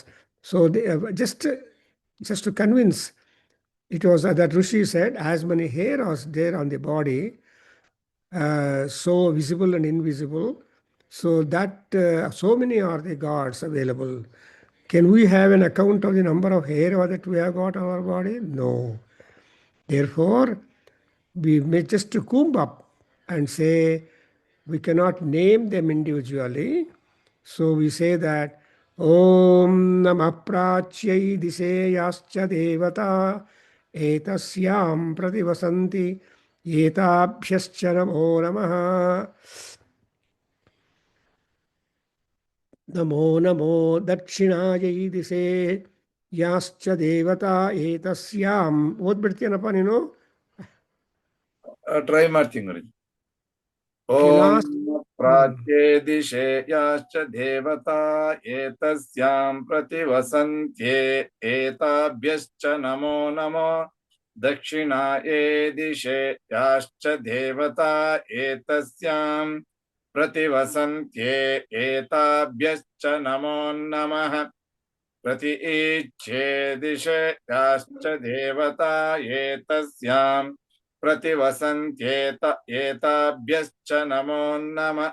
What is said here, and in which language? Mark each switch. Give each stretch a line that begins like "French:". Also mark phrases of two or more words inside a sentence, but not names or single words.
English: So they, just to convince, it was that Rishi said, as many hair are there on the body, so visible and invisible, so that so many are the gods available. Can we have an account of the number of hair that we have got on our body? No. Therefore, we may just comb up and say we cannot name them individually. So we say that
Sanskrit: ॐ नमः प्राच्यै दिशेयाश्च देवता एतस्यां प्रतिवसन्ति एताभ्यश्च नमो नमः. नमो नमो दक्षिणायै दिशे याश्च देवता एतस्याम्.
Kannada: ಓದ್ಬಿಡ್ತೀನಪ್ಪ ನೀನು? ಟ್ರೈ ಮಾಡ್ತೀನಿ ನೋಡಿ.
English: Okay,
Sanskrit: ಓಂ
English: last.
Sanskrit: ಪ್ರಾಚ್ಯೇ ದಿಶೆ ಯಾಶ್ಚ ದೇವತಾ ಏತಸ್ಯಾಂ ಪ್ರತಿವಸಂತ್ಯೇ ಏತಾಭ್ಯಶ್ಚ ನಮೋ ನಮೋ. ದಕ್ಷಿಣಾಯೇ ದಿಶೆ ಯಾಶ್ಚ ದೇವತಾ ಏತಸ್ಯಾಂ प्रतिवसन्त्ये एताभ्यश्च नमो नमः. प्रतीच्छे दिशयाश्च देवता एतस्यां प्रतिवसन्त्येत एताभ्यश्च नमो नमः.